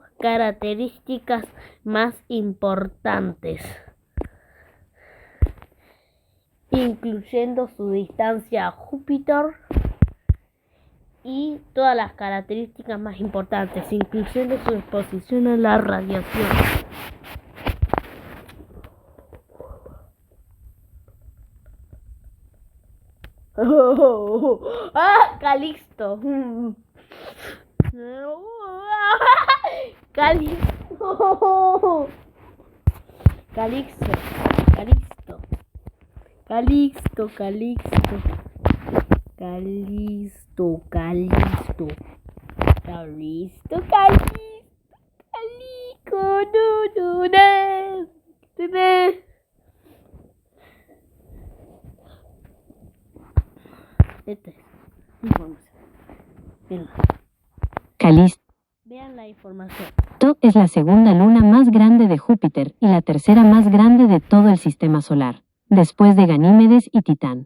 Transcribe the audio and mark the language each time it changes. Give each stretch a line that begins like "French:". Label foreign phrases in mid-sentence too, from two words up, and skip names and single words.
Spanish: Características más importantes, incluyendo su distancia a Júpiter y todas las características más importantes, incluyendo su exposición a la radiación. Calisto. Calisto. Calixto. Calisto. Calixto. Calixto. Calisto. Calisto. Calisto. Calico. No. Esta es información. Bien. Calisto Vean la información. es la segunda luna más grande de Júpiter y la tercera más grande de todo el sistema solar, después de Ganímedes y Titán.